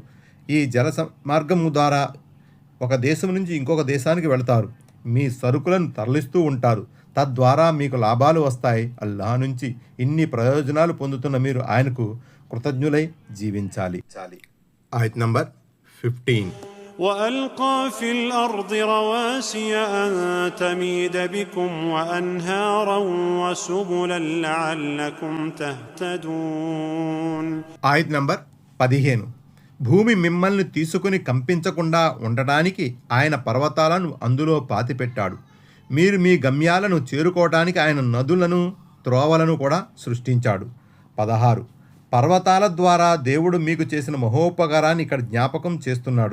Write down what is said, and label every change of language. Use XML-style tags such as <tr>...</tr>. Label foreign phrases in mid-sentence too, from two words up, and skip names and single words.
<te>ఈ జల మార్గం ద్వారా ఒక దేశం నుంచి ఇంకొక దేశానికి వెళతారు. మీ సరుకులను తరలిస్తూ ఉంటారు. తద్వారా మీకు లాభాలు వస్తాయి. అల్లాహ్ నుంచి ఇన్ని ప్రయోజనాలు పొందుతున్న మీరు ఆయనకు కృతజ్ఞులై జీవించాలి. ఆయత్ నంబర్ 15.</te> <ar>وألقى في الأرض رواسي أن تميد بكم وأنهارا وسبلا لعلكم تهتدون.</ar> <te>ఆయత్ నంబర్ 15. భూమి మిమ్మల్ని తీసుకుని కంపించకుండా ఉండడానికి ఆయన పర్వతాలను అందులో పాతిపెట్టాడు. మీరు మీ గమ్యాలను చేరుకోవడానికి ఆయన నదులను, త్రోవలను కూడా సృష్టించాడు. 16. పర్వతాల ద్వారా దేవుడు మీకు చేసిన మహోపకారాన్ని ఇక్కడ జ్ఞాపకం చేస్తున్నాడు.</te>